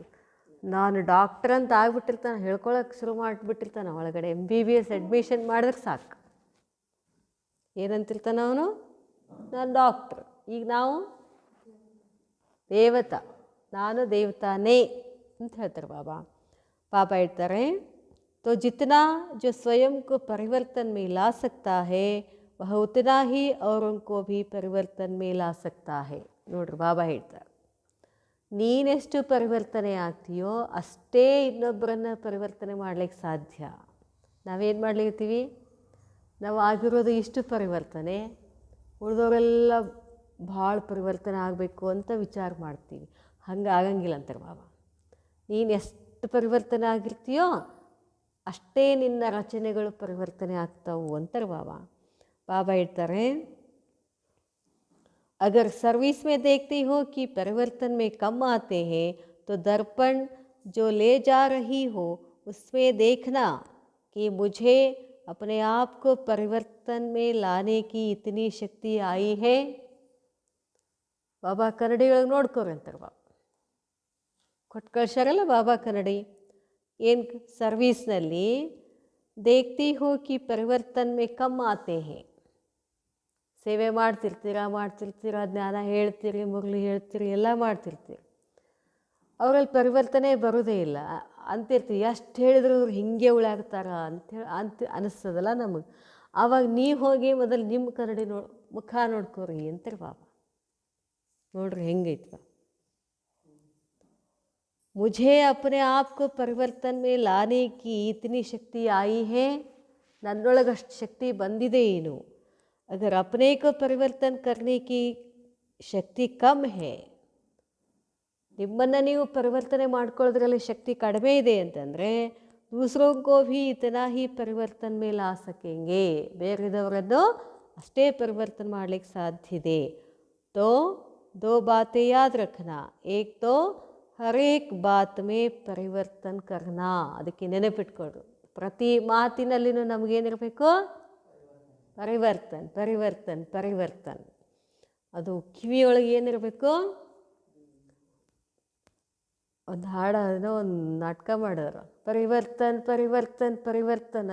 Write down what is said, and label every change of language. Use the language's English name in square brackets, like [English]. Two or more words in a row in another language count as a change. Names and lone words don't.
[Kannada] ನಾನು ಡಾಕ್ಟರ್ ಅಂತ ಆಗ್ಬಿಟ್ಟಿರ್ತಾನೆ, ಹೇಳ್ಕೊಳಕ್ಕೆ ಶುರು ಮಾಡಿಬಿಟ್ಟಿರ್ತಾನೆ ಒಳಗಡೆ. MBBS ಅಡ್ಮಿಷನ್ ಮಾಡಿದ್ರೆ ಸಾಕು, ಏನಂತಿರ್ತಾನೆ ಅವನು? ನಾನು ಡಾಕ್ಟ್ರ್. ಈಗ ನಾವು ದೇವತಾ, ನಾನು ದೇವತಾನೇ ಅಂತ ಹೇಳ್ತಾರೆ ಬಾಬಾ. ಪಾಪ ಹೇಳ್ತಾರೆ, [Hindi] तो जितना जो स्वयं को परिवर्तन में ला सकता है वह उतना ही औरों को भी परिवर्तन में ला सकता है. [Kannada] ನೋಡ್ರಿ ಬಾಬಾ ಹೇಳ್ತಾರೆ, ನೀನೆಷ್ಟು ಪರಿವರ್ತನೆ ಆಗ್ತೀಯೋ ಅಷ್ಟೇ ಇನ್ನೊಬ್ಬರನ್ನು ಪರಿವರ್ತನೆ ಮಾಡ್ಲಿಕ್ಕೆ ಸಾಧ್ಯ. ನಾವೇನು ಮಾಡ್ಲಿರ್ತೀವಿ? ನಾವು ಆಗಿರೋದು ಇಷ್ಟು ಪರಿವರ್ತನೆ, ಉಳಿದವರೆಲ್ಲ ಭಾಳ ಪರಿವರ್ತನೆ ಆಗಬೇಕು ಅಂತ ವಿಚಾರ ಮಾಡ್ತೀವಿ. ಹಂಗೆ ಆಗಂಗಿಲ್ಲ ಅಂತಾರೆ ಬಾಬಾ. ನೀನು ಎಷ್ಟು ಪರಿವರ್ತನೆ ಆಗಿರ್ತೀಯೋ ಅಷ್ಟೇ ನಿನ್ನ ರಚನೆಗಳು ಪರಿವರ್ತನೆ ಆಗ್ತಾವು ಅಂತಾರೆ ಬಾಬಾ. ಬಾಬಾ ಹೇಳ್ತಾರೆ, [Hindi] अगर सर्विस में देखती हो कि परिवर्तन में कम आते हैं तो दर्पण जो ले जा रही हो उसमें देखना कि मुझे अपने आप को परिवर्तन में लाने की इतनी शक्ति आई है. [Kannada] ಬಾಬಾ ಕನ್ನಡಿ ಒಳಗೆ ನೋಡ್ಕೋರಿ ಅಂತಾರೆ ಬಾಬಾ. ಕೊಟ್ಟು ಕಳ್ಸಾರಲ್ಲ ಬಾಬಾ ಕನ್ನಡಿ. ಏನು ಸರ್ವೀಸ್ನಲ್ಲಿ [Hindi] देखती हो कि परिवर्तन में कम आते हैं. [Kannada] ಸೇವೆ ಮಾಡ್ತಿರ್ತೀರ, ಜ್ಞಾನ ಹೇಳ್ತೀರಿ, ಮುರಳಿ ಹೇಳ್ತೀರಿ, ಎಲ್ಲ ಮಾಡ್ತಿರ್ತೀರಿ. ಅವರಲ್ಲಿ ಪರಿವರ್ತನೆ ಬರೋದೇ ಇಲ್ಲ ಅಂತಿರ್ತೀವಿ. ಎಷ್ಟು ಹೇಳಿದ್ರು ಅವ್ರು ಹಿಂಗೆ ಉಳಾಗ್ತಾರ ಅಂತ ಅನಿಸ್ತದಲ್ಲ ನಮಗೆ. ಆವಾಗ ನೀವು ಹೋಗಿ ಮೊದಲು ನಿಮ್ಮ ಕನ್ನಡಿ ಮುಖ ನೋಡ್ಕೋರಿ ಅಂತಾರೆ ಬಾಬಾ. ನೋಡ್ರಿ ಹೆಂಗೈತಿ ಬಾ. [Hindi] मुझे अपने आप को परिवर्तन में लाने की इतनी शक्ति आई है. [Kannada] ನನ್ನೊಳಗಷ್ಟು ಶಕ್ತಿ ಬಂದಿದೆ ಏನು. [Hindi] अगर अपने को परिवर्तन करने की शक्ति कम है, [Kannada] ನಿಮ್ಮನ್ನು ನೀವು ಪರಿವರ್ತನೆ ಮಾಡ್ಕೊಳ್ಳೋದ್ರಲ್ಲಿ ಶಕ್ತಿ ಕಡಿಮೆ ಇದೆ ಅಂತಂದರೆ [Hindi] दूसरों को भी इतना ही परिवर्तन में ला सकेंगे. [Kannada] ಬೇರೆದವರನ್ನು ಅಷ್ಟೇ ಪರಿವರ್ತನೆ ಮಾಡಲಿಕ್ಕೆ ಸಾಧ್ಯ ಇದೆ. [Hindi] तो दो बातें याद रखना. एक तो हर एक बात में परिवर्तन करना. [Kannada] ಅದಕ್ಕೆ ನೆನಪಿಟ್ಕೊಳ್ರು, ಪ್ರತಿ ಮಾತಿನಲ್ಲಿನೂ ನಮಗೇನಿರಬೇಕು? ಪರಿವರ್ತನ್ ಪರಿವರ್ತನ್ ಪರಿವರ್ತನ್. ಅದು ಕಿವಿಯೊಳಗೆ ಏನಿರಬೇಕು? ಒಂದು ಹಾಡೋ ಒಂದು ನಾಟಕ ಮಾಡೋರು, ಪರಿವರ್ತನ್ ಪರಿವರ್ತನ್ ಪರಿವರ್ತನ್.